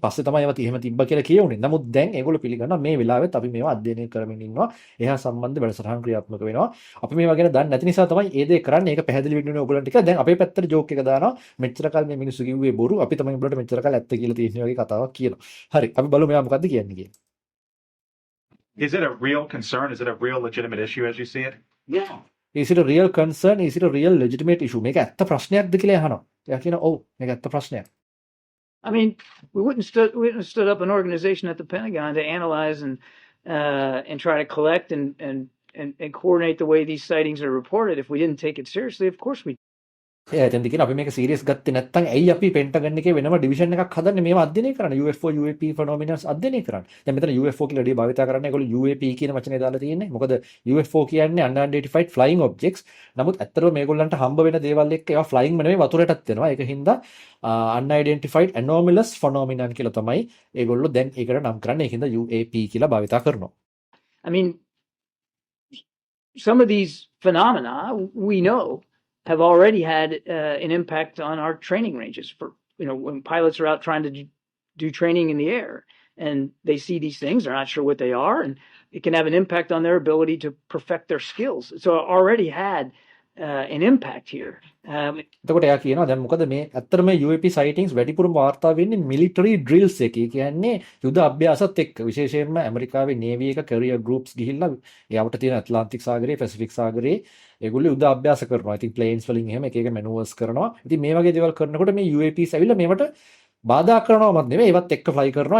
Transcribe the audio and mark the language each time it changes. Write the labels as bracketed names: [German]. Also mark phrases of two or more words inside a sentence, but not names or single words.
[Sinhala] පස්සේ තමයි ඒවත් එහෙම තිබ්බා කියලා කියවුනේ. නමුත් දැන් ඒගොල්ලෝ පිළිගන්නවා මේ වෙලාවෙත් අපි මේවා අධ්‍යයනය කරමින් ඉන්නවා. එහා සම්බන්ධ වැඩසටහන් ක්‍රියාත්මක වෙනවා. අපි මේවා ගැන දන්නේ නැති නිසා තමයි මේ දේ කරන්නේ. ඒක පැහැදිලි වෙන්නේ ඕගොල්ලන්ට ටික. දැන් අපේ පැත්තට ජෝක් එක දානවා. මෙච්චර කල් මේ මිනිස්සු කිව්වේ බොරු. අපි තමයි උඹලට මෙච්චර කල් ඇත්ත කියලා තියෙන වගේ කතාවක් කියනවා. හරි. අපි බලමු මෙයා මොකද්ද කියන්නේ කියලා. [English] Is it a real concern? Is it a real legitimate issue as you see it? Yeah. Is it a real concern? Is it a real legitimate issue? [Sinhala] මේක ඇත්ත ප්‍රශ්නයක්ද කියලා අහනවා. එයා කියනවා ඔව් මේක ඇත්ත ප්‍රශ්නයක්. [English] I mean, we wouldn't stood up an organization at the Pentagon to analyze and try to collect and coordinate the way these sightings are reported if we didn't take it seriously. Of course we. [Sinhala] එතෙන්ද කියන අපි මේක සීරියස් ගත්තේ නැත්නම් ඇයි අපි පෙන්ටගන් එකේ වෙනම ඩිවිෂන් එකක් හදන්නේ මේවා අධ්‍යයනය කරන්න UFO UAP ෆෙනොමිනස් අධ්‍යයනය කරන්න. දැන් මෙතන UFO කියලා ඩී භාවිත කරන්නේ ඒගොල්ලෝ UAP කියන වචනේ දාලා තියෙන්නේ. මොකද UFO කියන්නේ [English] unidentified flying objects. [Sinhala] නමුත් ඇත්තටම මේගොල්ලන්ට හම්බ වෙන දේවල් එක්ක ඒවා flying නෙමෙයි වතුරටත් වෙනවා. ඒක හින්දා [English] unidentified anomalous phenomenon [Sinhala] කියලා තමයි ඒගොල්ලෝ දැන් ඒකට නම් කරන්නේ. ඒක හින්දා UAP කියලා භාවිත කරනවා. [English] I mean, some of these phenomena we know have already had an impact on our training ranges for, when pilots are out trying to do training in the air and they see these things, they're not sure what they are, and it can have an impact on their ability to perfect their skills. So it already had an impact here. [Sinhala] එතකොට එයා කියනවා දැන් මොකද මේ ඇත්තටම [English] UAP sightings [Sinhala] වැඩිපුරම වාර්තා වෙන්නේ [English] military drills [Sinhala] එකේ. කියන්නේ යුද අභ්‍යාසත් එක්ක විශේෂයෙන්ම ඇමරිකාවේ නේවි එක [English] career groups [Sinhala] ගිහිල්ලා එයාවට තියෙන ඇට්ලාන්ටික් සාගරයේ පැසිෆික් සාගරයේ ඒගොල්ලෝ යුද අභ්‍යාස කරනවා. ඉතින් planes වලින් එහෙම එක එක maneuvers කරනවා. ඉතින් මේ වගේ දේවල් කරනකොට මේ UAPs ඇවිල්ලා මේවට බාධා කරනවමත් නෙමෙයි ඒවත් එක්ක ෆ්ලයි කරනවා.